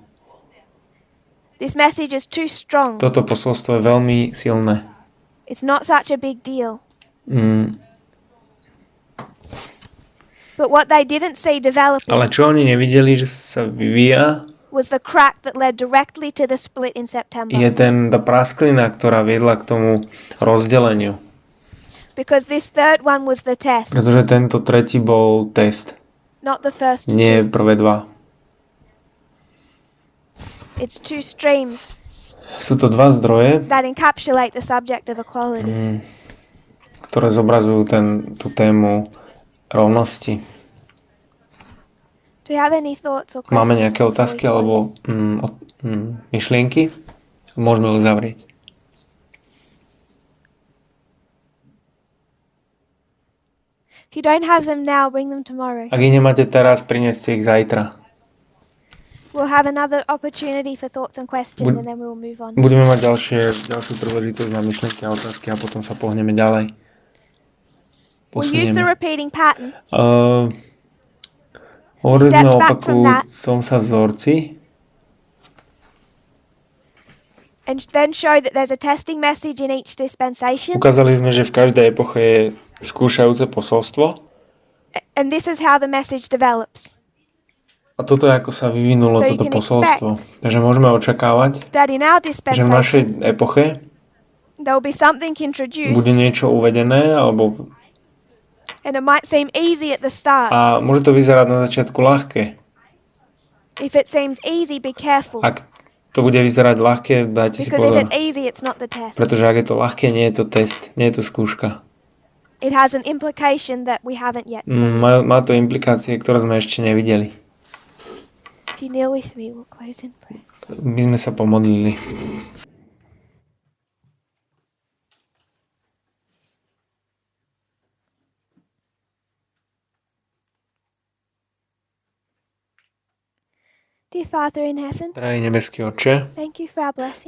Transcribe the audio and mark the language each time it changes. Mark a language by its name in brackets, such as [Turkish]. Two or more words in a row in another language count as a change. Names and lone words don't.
[English] This message is too strong. [Slovak] Toto posolstvo je veľmi silné. [English] It's not such a big deal. But what they didn't see developing [Slovak] Ale čo oni nevideli, že sa vyvíja, [English] was the crack that led directly to the split in September. [Slovak] je tá prasklina, ktorá viedla k tomu rozdeleniu. [English] Because this third one was the test, [Slovak] Pretože tento tretí bol test, [English] not the first [Slovak] nie [English] two. [Slovak] prvé 2. [English] It's two streams [Slovak] Sú to 2 zdroje, [English] that encapsulate the subject of equality. [Slovak] ktoré zobrazujú tú tému rovnosti. [English] Do you have any thoughts or questions? [Slovak] Máme nejaké [English] before we [Slovak] otázky alebo [English] close? [Slovak] myšlienky? Môžeme uzavrieť. [English] If you don't have them now, bring them tomorrow. [Slovak] Ak ich nemáte teraz, prineste ich zajtra. [English] We'll have another opportunity for thoughts and questions and then we will move on. [Slovak] Budeme mať ďalšiu príležitosť na myšlienky a otázky a potom sa pohneme ďalej. [English] We'll use the repeating pattern. [Slovak] Hovorili sme o opakujúcom sa vzorci. [English] And then show that there's a testing message in each dispensation. [Slovak] Ukázali sme, že v každej epoche je skúšajúce posolstvo. [English] And this is how the message develops. [Slovak] A toto je, ako sa vyvinulo toto posolstvo. Takže môžeme očakávať, že v našej epoche bude niečo uvedené, alebo a môže to vyzerať na začiatku ľahké. Ak to bude vyzerať ľahké, dajte si pozor. Pretože ak je to ľahké, nie je to test, nie je to skúška. Má to implikácie, ktoré sme ešte nevideli. My sme sa pomodlili. [English] Dear Father in heaven, [Slovak] Drahý nebeský Otče, [English] thank you for our blessing.